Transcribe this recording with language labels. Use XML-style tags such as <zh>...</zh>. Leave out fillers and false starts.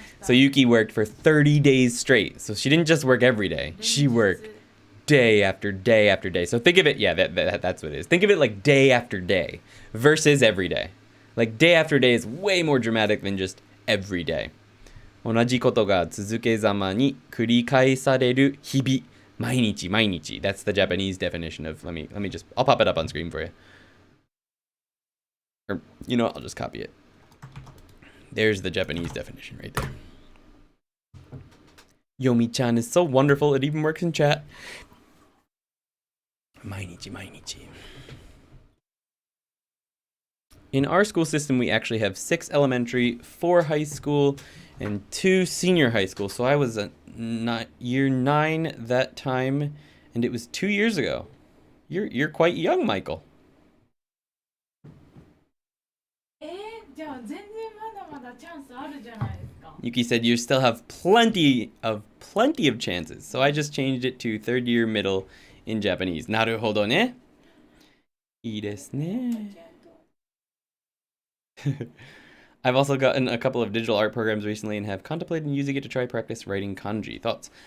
<en>So Yuki worked for 30 days straight. So she didn't just work every day. She worked day after day after day. So think of it, yeah, that's what it is. Think of it like day after day versus every day. Like day after day is way more dramatic than just every day.</en> <ja>同じことが続けざまに繰り返される日々。毎日。</ja> <en>That's the Japanese definition of, I'll pop it up on screen for you. Or, you know what, I'll just copy it. There's the Japanese definition right there. Yomi-chan is so wonderful, it even works in chat.</en> <ja>毎日.</ja> <en>In our school system, we actually have 6 elementary, 4 high school, and 2 senior high school. So I was year 9 that time, and it was 2 years ago. You're quite young, Michael.</en> <ja>じゃあ全然まだまだチャンスあるじゃないですか。</ja> <en>Yuki said you still have plenty of chances. So I just changed it to 3rd year middle in Japanese.</en> <ja>なるほどね。いいですね。</ja> <en>I've also gotten a couple of digital art programs recently and have contemplated using it to try practice writing kanji. Thoughts?</en>